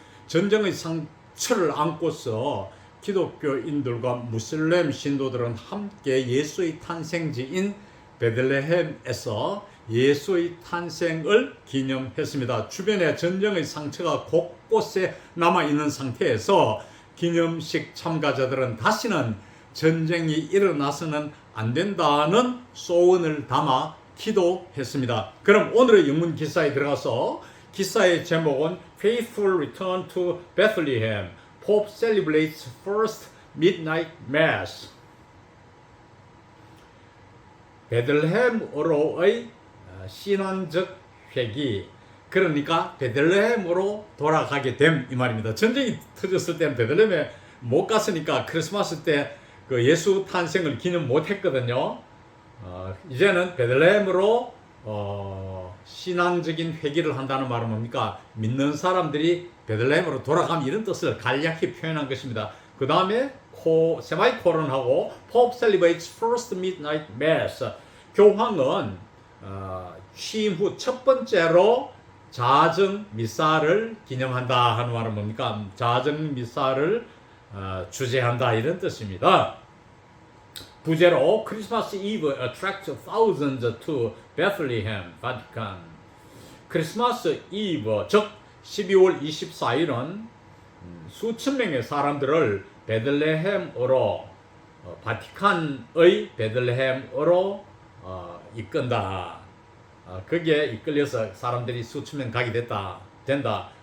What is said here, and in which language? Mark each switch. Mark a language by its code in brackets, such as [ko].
[ko] 전쟁의 상처를 안고서 기독교인들과 무슬림 신도들은 함께 예수의 탄생지인 베들레헴에서 예수의 탄생을 기념했습니다. 주변에 전쟁의 상처가 곳곳에 남아있는 상태에서 기념식 참가자들은 다시는 전쟁이 일어나서는 안 된다는 소원을 담아 기도했습니다. 그럼 오늘의 영문 기사에 들어가서 기사의 제목은 [en] Faithful Return to Bethlehem, Pope Celebrates First Midnight Mass. [ko] 베들레헴으로의 신앙적 회귀, 그러니까 베들레헴으로 돌아가게 됨 이 말입니다. 전쟁이 터졌을 때는 베들레헴에 못 갔으니까 크리스마스 때 그 예수 탄생을 기념 못 했거든요. 이제는 베들레헴으로 신앙적인 회귀를 한다는 말은 뭡니까? 믿는 사람들이 베들레헴으로 돌아가면 이런 뜻을 간략히 표현한 것입니다. 그 다음에 세마이콜론하고 [en] Pope celebrates first midnight mass. [ko] 교황은 취임 후 첫 번째로 자정 미사를 기념한다 하는 말은 뭡니까? 자정 미사를 주재한다 이런 뜻입니다. 부제로 크리스마스 이브 [en] attracts thousands to Bethlehem, Vatican. [ko] 크리스마스 이브 즉 12월 24일은 수천 명의 사람들을 베들레헴으로 바티칸의 베들레헴으로 이끈다. 거기에 이끌려서 사람들이 수천 명 가게 된다.